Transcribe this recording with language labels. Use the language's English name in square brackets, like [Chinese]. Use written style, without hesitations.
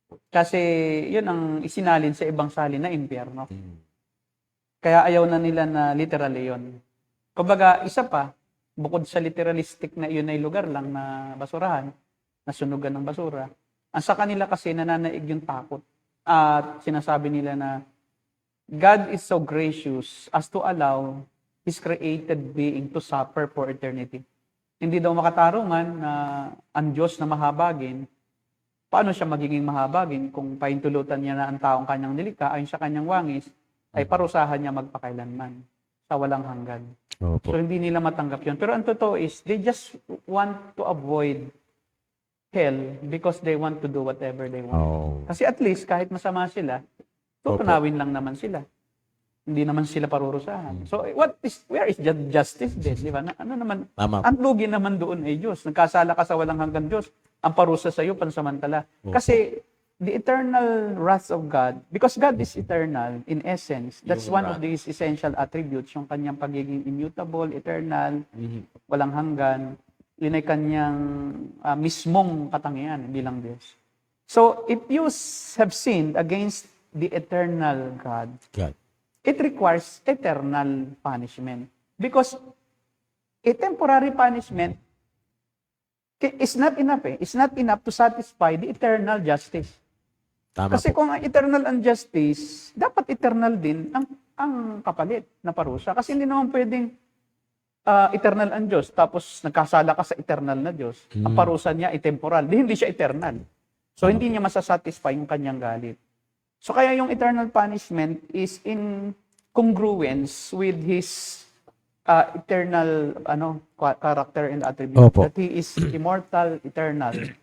[Filipino] Kasi yun ang isinalin sa ibang salin na impyerno. Kaya ayaw na nila na literally yun. Kumbaga, isa pa, bukod sa literalistic na yun ay lugar lang na basurahan, na sunugan ng basura, ang sa kanila kasi nananaig yung takot. [English] At sinasabi nila na God is so gracious as to allow His created being to suffer for eternity. [Filipino] Hindi daw makatarungan na ang Diyos na mahabagin, paano siya magiging mahabagin kung paintulutan niya na ang taong kanyang nilikha ayon sa kanyang wangis, ay parusahan niya magpakailanman sa walang hanggan. Opo. So hindi nila matanggap yun. Pero ang totoo [English] is, they just want to avoid hell because they want to do whatever they want. [Filipino] Kasi at least, kahit masama sila, tutunawin lang naman sila. Hindi naman sila parurusahan. [English] So, where is justice then? [Filipino] Di ba? Tama. Ang lugi naman doon ay Diyos. Nagkasala ka sa walang hanggang Diyos, ang parusa sa iyo pansamantala. Kasi, [English] the eternal wrath of God, because God is eternal in essence, that's [Filipino] Yung [English] one of His essential attributes, [Filipino] yung kanyang pagiging immutable, eternal, walang hanggan, yun ay kanyang mismong katangian bilang Diyos. [English] So, if you have sinned against the eternal God, God. it requires eternal punishment. Because a temporary punishment is not enough eh. It's not enough to satisfy the eternal justice. [Filipino] Tama Kasi po. kung ang eternal injustice, dapat eternal din ang kapalit na parusa. Kasi hindi naman pwedeng eternal ang Diyos, tapos nagkasala ka sa eternal na Diyos. Ang parusa niya ay temporal. Hindi siya eternal. So, hindi niya masasatisfy yung kanyang galit. So, kaya yung [English] eternal punishment is in congruence with His eternal character and attribute. [Filipino] Opo. [English] That He is immortal, eternal,